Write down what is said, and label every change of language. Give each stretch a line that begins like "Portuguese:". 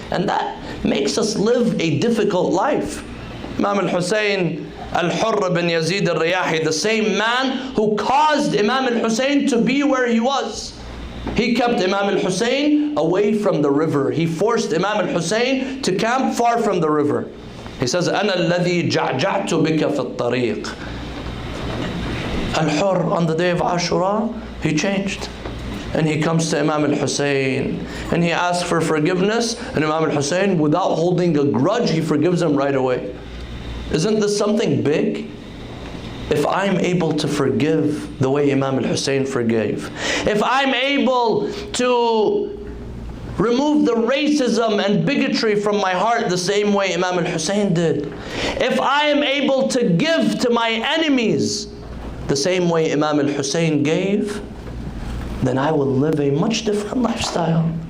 English: And that makes us live a difficult life. Imam al-Hussayn, Al-Hurr bin Yazid al-Riyahi, the same man who caused Imam al-Hussayn to be where he was. He kept Imam al-Hussayn away from the river. He forced Imam al-Hussayn to camp far from the river. He says,
Arabic: أَنَا الَّذِي جَعْجَعْتُ بِكَ فِي الطَّرِيقِ.
English: Al-Hurr, on the day of Ashura, he changed. And he comes to Imam al-Hussayn and he asks for forgiveness. And Imam al-Hussayn, without holding a grudge, he forgives him right away. Isn't this something big? If I'm able to forgive the way Imam al-Hussayn forgave, if I'm able to remove the racism and bigotry from my heart the same way Imam al-Hussayn did, if I am able to give to my enemies the same way Imam al-Hussayn gave, then I will live a much different lifestyle.